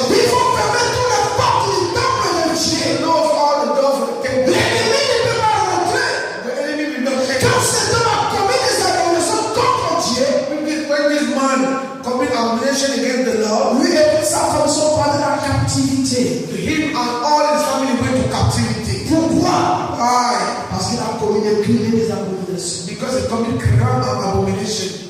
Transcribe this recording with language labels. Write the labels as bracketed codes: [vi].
[fr] Il faut fermer toutes les portes du temple de Dieu. [en] You close all the doors of the table. [fr] L'ennemi ne peut pas rentrer. [en] The enemy will not take [fr] Quand [en] it. [fr] cet homme a commis des abominations contre Dieu, [en] When this man commit abomination against the Lord, [fr] lui et toute sa femme sont partis dans la captivité. [en] him and all his family went to captivity. [fr] Pourquoi? [en] Why? [fr] Parce qu'il a commis des crimes et des abominations. [en] Because he commit crime and abomination.